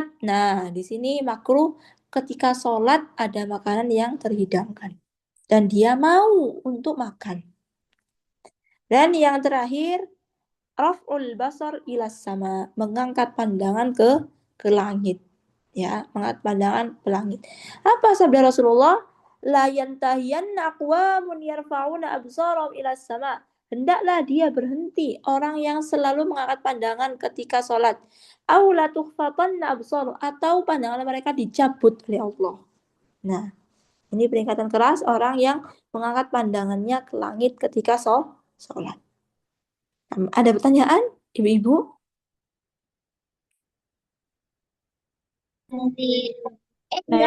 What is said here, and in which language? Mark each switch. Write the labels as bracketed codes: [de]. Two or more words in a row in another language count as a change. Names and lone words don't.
[id] Nah, di sini makruh ketika sholat ada makanan yang terhidangkan dan dia mau untuk makan. Dan yang terakhir, [ar] رفع البصر إلى السماء, [id] mengangkat pandangan ke langit, ya, mengangkat pandangan ke langit. Apa sabda Rasulullah? [ar] لينتهين أقوام يرفعون أبصارهم إلى السماء, [id] hendaklah dia berhenti orang yang selalu mengangkat pandangan ketika sholat. [ar] أو لتخطفن أبصارهم, [id] atau pandangan mereka dicabut oleh Allah. Nah, ini peringatan keras orang yang mengangkat pandangannya ke langit ketika sholat. Ada pertanyaan, ibu-ibu? Saya